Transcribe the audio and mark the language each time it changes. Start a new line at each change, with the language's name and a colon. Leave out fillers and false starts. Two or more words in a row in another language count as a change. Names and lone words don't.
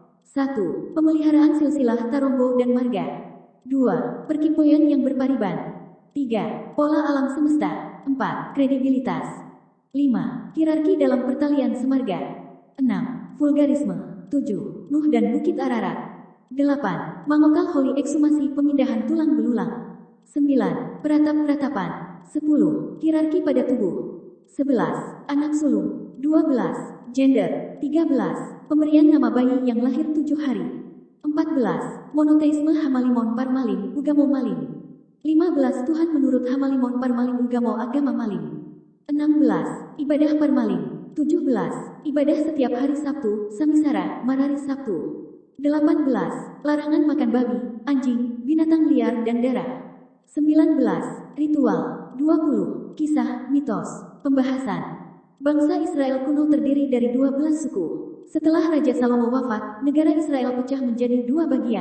Indonesian: 1. Pemeliharaan silsilah Tarombo dan Marga. 2. Perkimpoyan yang berpariban. 3. Pola alam semesta. 4. Kredibilitas. 5. Hierarki dalam pertalian semarga. 6. Vulgarisme. 7. Nuh dan Bukit Ararat. 8. Mangokal Holy ekshumasi pemindahan tulang belulang. 9. Peratap-peratapan. 10. Hierarki pada tubuh. 11. Anak sulung. 12. Gender. 13. Pemberian nama bayi yang lahir 7 hari. 14. Monoteisme Hamalimon Parmalim Ugamo Malim. 15. Tuhan menurut Hamalimon Parmalim Ugamo Agama Malim. 16. Ibadah Parmalim. 17. Ibadah setiap hari Sabtu, Samisara, Marari Sabtu. 18. Larangan makan babi, anjing, binatang liar dan darah. 19. Ritual. 20. Kisah, mitos. Pembahasan. Bangsa Israel kuno terdiri dari 12 suku. Setelah Raja Salomo wafat, negara Israel pecah menjadi 2 bagian.